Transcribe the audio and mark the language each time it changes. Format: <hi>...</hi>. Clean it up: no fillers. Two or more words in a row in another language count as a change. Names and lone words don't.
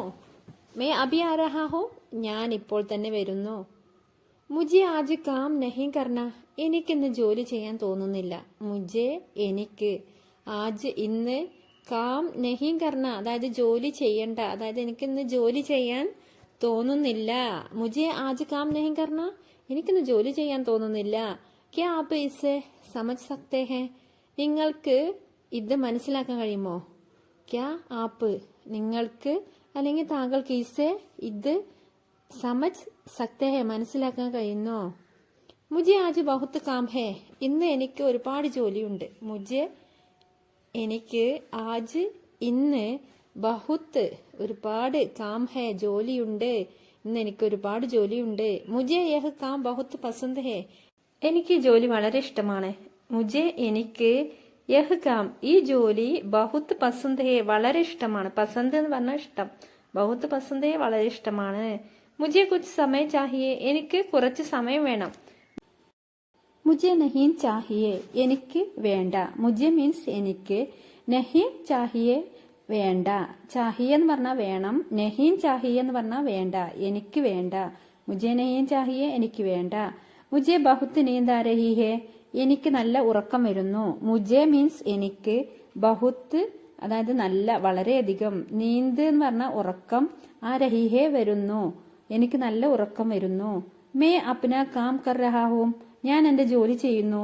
<hi>मैं अभी आ रहा हूं,</hi> <ml>ഞാൻ ഇപ്പോൾ തന്നെ വരുന്നു.</ml> <hi>मुझे आज काम नहीं करना,</hi> <ml>എനിക്കിന്ന് ജോലി ചെയ്യാൻ തോന്നുന്നില്ല. മുജെ എനിക്ക്, ആജ് ഇന്ന്,</ml> <hi>काम नहीं करना</hi> <ml>അതായത് ജോലി ചെയ്യണ്ട, അതായത് എനിക്കിന്ന് ജോലി ചെയ്യാൻ തോന്നുന്നില്ല.</ml> <hi>मुझे आज काम नहीं करना,</hi> <ml>എനിക്കിന്ന് ജോലി ചെയ്യാൻ തോന്നുന്നില്ല.</ml> <hi>क्या आप इसे समझ सकते हैं,</hi> <ml>നിങ്ങൾക്ക് ഇത് മനസ്സിലാക്കാൻ കഴിയുമോ?</ml> <hi>क्या आप</hi> <ml>നിങ്ങൾക്ക് അല്ലെങ്കിൽ താങ്കൾക്ക് ഇസെ ഇത്</ml> <hi>समझ सकते हैं</hi> <ml>മനസ്സിലാക്കാൻ കഴിയുന്നോ?</ml> <hi>मुझे आज बहुत काम है,</hi> <ml>ഇന്ന് എനിക്ക് ഒരുപാട് ജോലിയുണ്ട്. മുझे എനിക്ക് ആജ് ഇന്ന് ബഹുത്ത് ഒരുപാട്</ml> <hi>काम है</hi> <ml>ജോലിയുണ്ട്. ഇന്ന് എനിക്ക് ഒരുപാട് ജോലിയുണ്ട്.</ml> <hi>मुझे यह काम बहुत पसंद है,</hi> <ml>എനിക്ക് ഈ ജോലി വളരെ ഇഷ്ടമാണ്. മുझे എനിക്ക്</ml> <hi>यह काम</hi> <ml>ഈ ജോലി</ml> <hi>बहुत पसंद है</hi> <ml>വളരെ ഇഷ്ടമാണ്. പസന്ത് എന്ന് പറഞ്ഞാൽ ഇഷ്ടം.</ml> <hi>बहुत पसंद है</hi> <ml>വളരെ ഇഷ്ടമാണ്.</ml> <hi>मुझे कुछ समय चाहिए,</hi> <ml>എനിക്ക് കുറച്ച് സമയം വേണം.</ml> <hi>मुझे नहीं चाहिए</hi> <ml>എനിക്ക് വേണ്ട. മുझे മീൻസ് എനിക്ക്,</ml> <hi>नहीं चाहिए വേണ്ട.</hi> <ml>चाहिए എന്ന് പറഞ്ഞാൽ വേണം,</ml> <hi>नहीं चाहिए</hi> <ml>എന്ന് പറഞ്ഞാൽ വേണ്ട, എനിക്ക് വേണ്ട.</ml> <hi>मुझे नहीं चाहिए</hi> <ml>എനിക്ക് വേണ്ട.</ml> <hi>मुझे बहुत नींद आ रही है,</hi> <ml>എനിക്ക് നല്ല ഉറക്കം വരുന്നു. മുझे മീൻസ് എനിക്ക്, ബഹുത്ത് അതായത് നല്ല വളരെയധികം, നീന്ത് എന്ന് പറഞ്ഞാൽ ഉറക്കം,</ml> <hi>आ रही है</hi> <ml>വരുന്നു, എനിക്ക് നല്ല ഉറക്കം വരുന്നു.</ml> <hi>मैं अपना काम कर रहा हूं,</hi> <ml>ഞാൻ എന്റെ ജോലി ചെയ്യുന്നു.</ml>